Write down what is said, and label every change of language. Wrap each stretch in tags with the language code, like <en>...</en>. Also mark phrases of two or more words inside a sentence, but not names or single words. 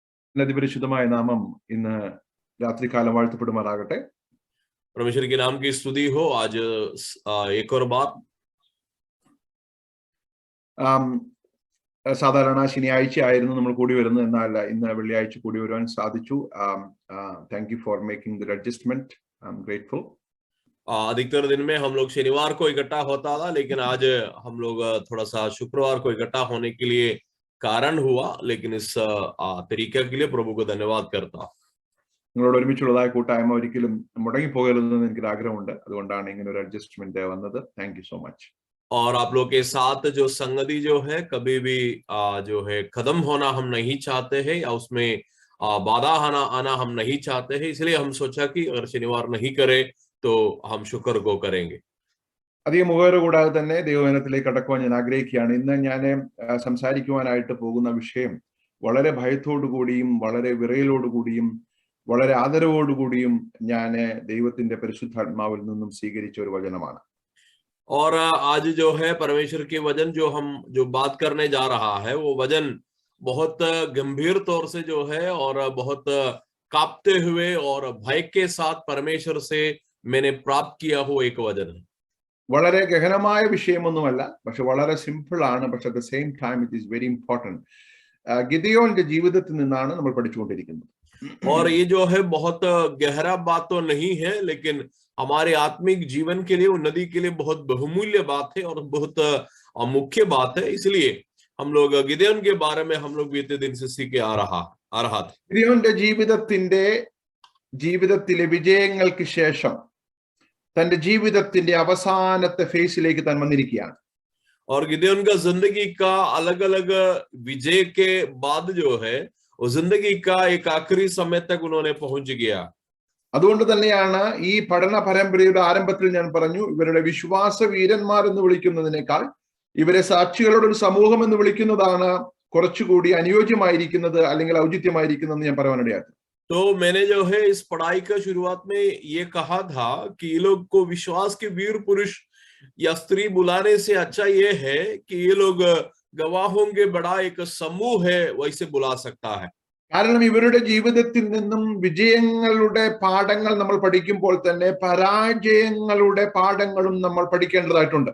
<ml>അതിപരിശുദ്ധമായ നാമം ഇന്ന് രാത്രികാലം വാഴ്ത്തപ്പെടുമാറാകട്ടെ.</ml> <hi>परमेश्वर के नाम की स्तुति हो। आज एक और बात</hi> <ml>സാധാരണ ശനിയാഴ്ച ആയിരുന്നു നമ്മൾ കൂടി വരുന്നത്, എന്നാൽ ഇന്ന് വെള്ളിയാഴ്ച കൂടി വരുവാൻ സാധിച്ചു.</ml> <en>Thank you for making the adjustment. I am grateful.</en> <hi>अधिकतर दिन में हम लोग शनिवार को इकट्ठा होता था, लेकिन आज हम लोग थोड़ा सा शुक्रवार को इकट्ठा होने के लिए कारण हुआ, लेकिन इस तरीके के लिए प्रभु को धन्यवाद करता।</hi> <ml>നിങ്ങളോട് ഒരുമിച്ചുള്ളതായ കൂട്ടായ്മ ഒരിക്കലും മുടങ്ങിപ്പോകരുതെന്ന് എനിക്ക് ആഗ്രഹമുണ്ട്. അതുകൊണ്ടാണ് ഇങ്ങനെ ഒരു അഡ്ജസ്റ്റ്മെന്റ് വന്നത്.</ml> <en>Thank you so much.</en> <hi>और आप लोग के साथ जो संगति जो है कभी भी जो है खत्म होना हम नहीं चाहते हैं, या उसमें बाधा आना हम नहीं चाहते हैं। इसलिए हम सोचा कि अगर शनिवार नहीं करे तो हम शुक्र को करेंगे.</hi> <ml>അധികം മുഖവര കൂടാതെ തന്നെ ദൈവവചനത്തിലേക്ക് കടക്കുവാൻ ഞാൻ ആഗ്രഹിക്കുകയാണ്. ഇന്ന് ഞാൻ സംസാരിക്കുവാനായിട്ട് പോകുന്ന വിഷയം വളരെ ഭയത്തോടുകൂടിയും വളരെ വിറയലോടുകൂടിയും വളരെ ആദരവോടുകൂടിയും ഞാൻ ദൈവത്തിന്റെ പരിശുദ്ധാത്മാവിൽ നിന്നും സ്വീകരിച്ച ഒരു വചനമാണ്.</ml> <hi>और आज जो है परमेश्वर के वचन जो बात करने जा रहा है, वो वचन बहुत गंभीर तौर से जो है और बहुत कांपते हुए और भय के साथ परमेश्वर से मैंने प्राप्त किया हुआ एक वचन है.</hi> <ml>വളരെ ഗഹനമായ വിഷയമൊന്നുമല്ല, പക്ഷെ വളരെ സിമ്പിൾ ആണ്. പക്ഷെ</ml> <en>at the same time it is very important.</en> <ml>ഗിദെയോന്റെ ജീവിതത്തിൽ നിന്നാണ് നമ്മൾ പഠിച്ചുകൊണ്ടിരിക്കുന്നത്.</ml> <hi>और ये जो है बहुत गहरा बात तो नहीं है, लेकिन हमारे आत्मिक जीवन के लिए, उन्नति के लिए बहुत बहुमूल्य बात है और बहुत मुख्य बात है. इसलिए हम लोग गिदೆയോൻ के बारे में हम लोग बीते दिन से सीख आ रहा थे.</hi> <ml>ഗിദെയോന്റെ ജീവിതത്തിലെ വിജയങ്ങൾക്ക് ശേഷം തന്റെ ജീവിതത്തിന്റെ അവസാനത്തെ ഫേസിലേക്ക് താൻ വന്നിരിക്കുകയാണ്.</ml> <hi>और गिदೆയോन का जिंदगी का अलग अलग विजय के बाद जो है वो जिंदगी का एक आखिरी समय तक उन्होंने पहुंच गया.</hi> <ml>അതുകൊണ്ട് തന്നെയാണ് ഈ പഠന പരമ്പരയുടെ ആരംഭത്തിൽ ഞാൻ പറഞ്ഞു, ഇവരുടെ വിശ്വാസ വീരന്മാർ എന്ന് വിളിക്കുന്നതിനേക്കാൾ ഇവരെ സാക്ഷികളുടെ ഒരു സമൂഹം എന്ന് വിളിക്കുന്നതാണ് കുറച്ചുകൂടി അനുയോജ്യമായിരിക്കുന്നത് അല്ലെങ്കിൽ ഔചിത്യമായിരിക്കുന്നതെന്ന് ഞാൻ പറയാനിടയാക്കി.</ml> <hi>तो मैंने जो है इस पढ़ाई का शुरुआत में ये कहा था कि ये लोग को विश्वास के वीर पुरुष या स्त्री बुलाने से अच्छा ये है कि ये लोग गवाहों के बड़ा एक समूह है, वैसे बुला सकता है.</hi> <ml>കാരണം ഇവരുടെ ജീവിതത്തിൽ നിന്നും വിജയങ്ങളുടെ പാഠങ്ങൾ നമ്മൾ പഠിക്കുമ്പോൾ തന്നെ പരാജയങ്ങളുടെ പാഠങ്ങളും നമ്മൾ പഠിക്കേണ്ടതായിട്ടുണ്ട്.</ml>